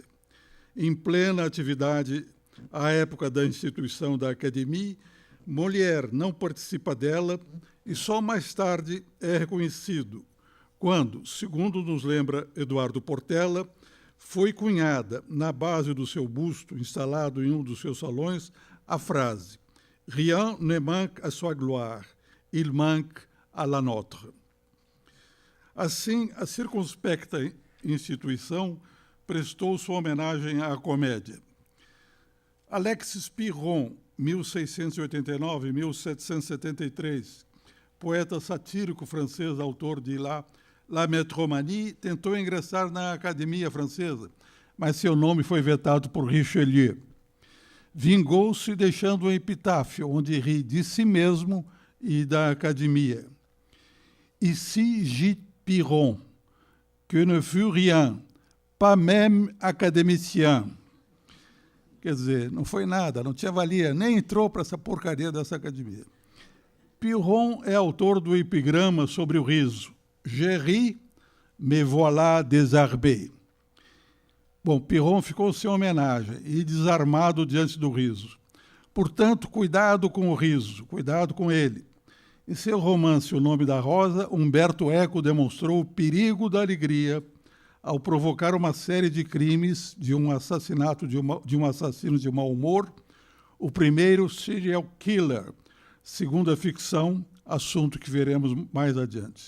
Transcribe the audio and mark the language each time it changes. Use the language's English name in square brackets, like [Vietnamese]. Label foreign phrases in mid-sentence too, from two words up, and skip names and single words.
[Portuguese] Em plena atividade, à época da instituição da Académie, Molière não participa dela e só mais tarde é reconhecido, quando, segundo nos lembra Eduardo Portela, foi cunhada, na base do seu busto, instalado em um dos seus salões, a frase [French] «Rien ne manque à sua gloire, il manque à la nôtre». [Portuguese] Assim, a circunspecta instituição prestou sua homenagem à comédia. Alexis Piron, 1689-1773, poeta satírico francês, autor de La Métromanie, tentou ingressar na Academia Francesa, mas seu nome foi vetado por Richelieu. Vingou-se deixando um epitáfio, onde ri de si mesmo e da Academia. [French] Ici gît Piron, que ne fut rien, pas même académicien. [Portuguese] Quer dizer, não foi nada, não tinha valia, nem entrou para essa porcaria dessa academia. Piron é autor do epigrama sobre o riso. [French] Je ris, me voilà désarmé. [Portuguese] Bom, Piron ficou sem homenagem e desarmado diante do riso. Portanto, cuidado com o riso, cuidado com ele. Em seu romance O Nome da Rosa, Umberto Eco demonstrou o perigo da alegria ao provocar uma série de crimes de um assassinato de um assassino de mau humor, o primeiro [English] serial killer, [Portuguese] segundo a ficção, assunto que veremos mais adiante.